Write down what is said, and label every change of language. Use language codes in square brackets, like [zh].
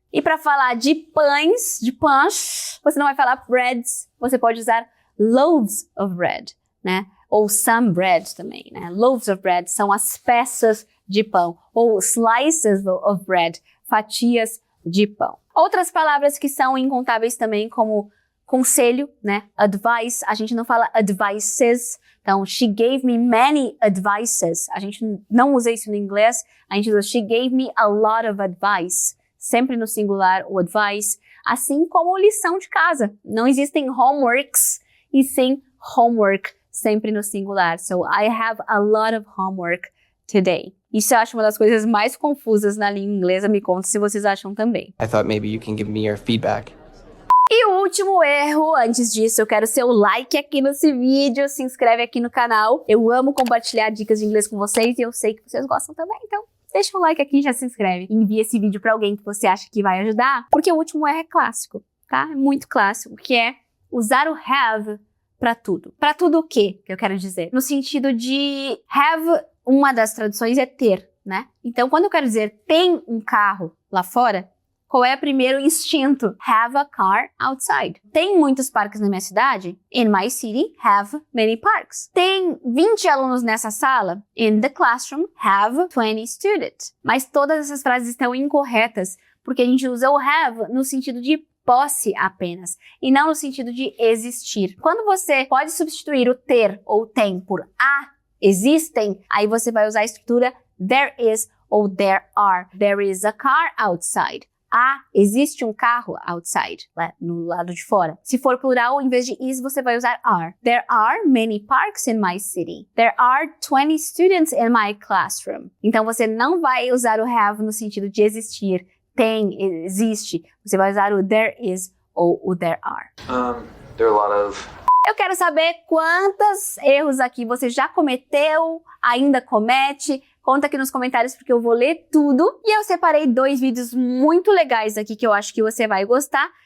[pt] E para falar de pães, de pães, você não vai falar breads, você pode usar [en] loaves of bread, [pt] né? Ou [en] some bread [pt] também, né? [en] Loaves of bread [pt] são as peças de pão, ou [en] slices of bread, [pt] fatias de pão. Outras palavras que são incontáveis também, como conselho, né? Advice, a gente não fala advices. [en] Então, she gave me many advices. [pt] A gente não usa isso no inglês, a gente usa [en] she gave me a lot of advice. [pt] Sempre no singular, o advice. Assim como lição de casa. Não existem homeworks, e sim homework, sempre no singular. [en] So, I have a lot of homework today. [pt] Isso eu acho uma das coisas mais confusas na língua inglesa. Me conta se vocês acham também. [en] I thought maybe you can give me your feedback. [pt] E o último erro, antes disso, eu quero seu like aqui nesse vídeo, se inscreve aqui no canal. Eu amo compartilhar dicas de inglês com vocês e eu sei que vocês gostam também, então deixa o like aqui e já se inscreve. Envia esse vídeo pra alguém que você acha que vai ajudar, porque o último R é clássico, tá? É muito clássico, que é usar o have pra tudo. Pra tudo o quê? Que eu quero dizer? No sentido de have, uma das traduções é ter, né? Então, quando eu quero dizer tem um carro lá fora, qual é o primeiro instinto? [en] Have a car outside. [pt] Tem muitos parques na minha cidade? [en] In my city, have many parks. [pt] Tem 20 alunos nessa sala? [en] In the classroom, have 20 students. [pt] Mas todas essas frases estão incorretas, porque a gente usa o have no sentido de posse apenas, e não no sentido de existir. Quando você pode substituir o ter ou tem por a, existem, aí você vai usar a estrutura there is ou there are. [en] There is a car outside. [pt] Existe um carro outside, lá no lado de fora. Se for plural, em vez de is, você vai usar are. [en] There are many parks in my city. There are 20 students in my classroom. [pt] Então, você não vai usar o have no sentido de existir, tem, existe. Você vai usar o there is ou o there are. [en] There are a lot of... [pt] Eu quero saber quantos erros aqui você já cometeu, ainda comete. Conta aqui nos comentários porque eu vou ler tudo. E eu separei 2 vídeos muito legais aqui que eu acho que você vai gostar.